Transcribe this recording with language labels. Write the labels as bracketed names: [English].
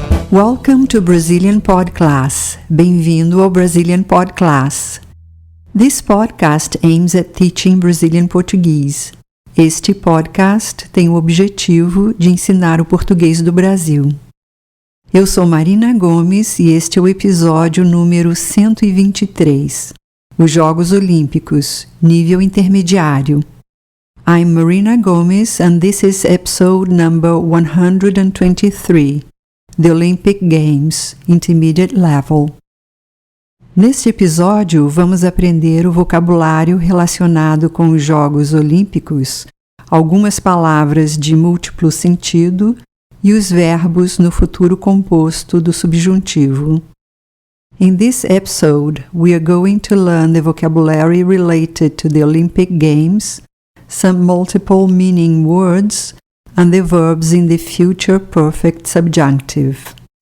[English] Welcome to Brazilian Pod Class. Bem-vindo ao Brazilian Pod Class. This podcast aims at teaching Brazilian Portuguese. [Portuguese] Este podcast tem o objetivo de ensinar o português do Brasil. Eu sou Marina Gomes e este é o episódio número 123, os Jogos Olímpicos, nível intermediário. [English] I'm Marina Gomes and this is episode number 123, The Olympic Games, Intermediate Level. [Portuguese] Neste episódio, vamos aprender o vocabulário relacionado com os Jogos Olímpicos, algumas palavras de múltiplo sentido e os verbos no futuro composto do subjuntivo. [English] In this episode, we are going to learn the vocabulary related to the Olympic Games, some multiple meaning words, and the verbs in the future perfect subjunctive.